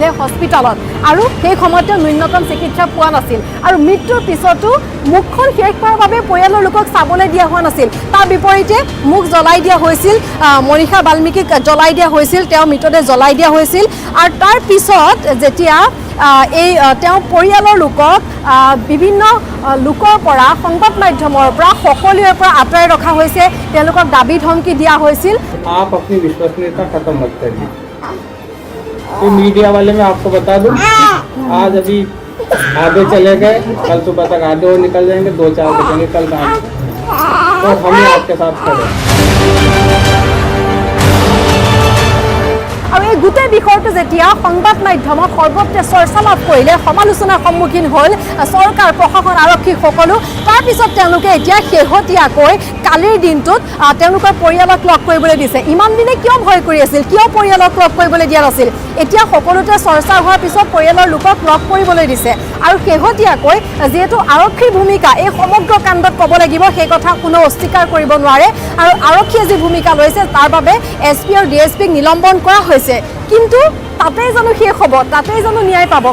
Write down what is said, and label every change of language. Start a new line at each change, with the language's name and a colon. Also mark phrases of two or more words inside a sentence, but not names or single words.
Assamese: হস্পিটেলত আৰু সেই সময়তে ন্যূনতম চিকিৎসা পোৱা নাছিল আৰু মৃত্যুৰ পিছতো মুখখন শেষ কৰাৰ বাবে পৰিয়ালৰ লোকক চাবলৈ দিয়া হোৱা নাছিল তাৰ বিপৰীতে মুখ জ্বলাই দিয়া হৈছিল মনীষা বাল্মীকিক জ্বলাই দিয়া হৈছিল তেওঁ মৃতদেহ জ্বলাই দিয়া হৈছিল আৰু তাৰ পিছত যেতিয়া এই তেওঁ পৰিয়ালৰ লোকক বিভিন্ন লোকৰ পৰা সংবাদ মাধ্যমৰ পৰা সকলোৰে পৰা আঁতৰাই ৰখা হৈছে তেওঁলোকক দাবী ধমকি দিয়া হৈছিল
Hindi: आप अपनी विश्वसनीयता खत्म मत करिए तो मीडिया वाले मैं आपको बता दूं आज अभी आधे चले गए कल सुबह तक आधे और निकल जाएंगे 2-4 बचेंगे कल काम तो हम ही आपके साथ खड़े
Assamese: আৰু এই গোটেই বিষয়টো যেতিয়া সংবাদ মাধ্যমত সৰ্বত্ৰে চৰ্চা লাভ কৰিলে সমালোচনাৰ সন্মুখীন হ'ল চৰকাৰ প্ৰশাসন আৰক্ষী সকলো তাৰপিছত তেওঁলোকে এতিয়া শেহতীয়াকৈ কালিৰ দিনটোত তেওঁলোকৰ পৰিয়ালক লগ কৰিবলৈ দিছে ইমান দিনে কিয় ভয় কৰি আছিল কিয় পৰিয়ালক লগ কৰিবলৈ দিয়া নাছিল এতিয়া সকলোতে চৰ্চা হোৱাৰ পিছত পৰিয়ালৰ লোকক লগ কৰিবলৈ দিছে আৰু শেহতীয়াকৈ যিহেতু আৰক্ষীৰ ভূমিকা এই সমগ্ৰ কাণ্ডত ক'ব লাগিব সেই কথা কোনো অস্বীকাৰ কৰিব নোৱাৰে আৰু আৰক্ষীয়ে যি ভূমিকা লৈছে তাৰ বাবে এছপি আৰু ডিএছপিক নিলম্বন কৰা হৈছে কিন্তু তাতেই জানো শেষ হ'ব, তাতেই জানো ন্যায় পাব?